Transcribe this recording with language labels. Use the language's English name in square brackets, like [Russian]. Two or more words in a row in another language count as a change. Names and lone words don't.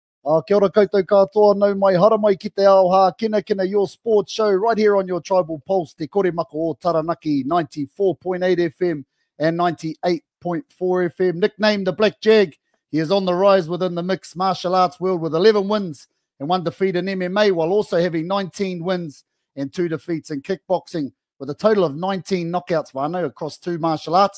[Māori] Kia ora koutou katoa, nau mai hara mai ki te ao Hākinakina, [English] your sports show right here on your Tribal Pulse, Te Kore Maka o Taranaki, 94.8 FM and 98.4 FM. Nicknamed the Black Jag, he is on the rise within the mixed martial arts world with 11 wins and 1 defeat in MMA, while also having 19 wins and 2 defeats in kickboxing, with a total of 19 knockouts, whānau, across 2 martial arts.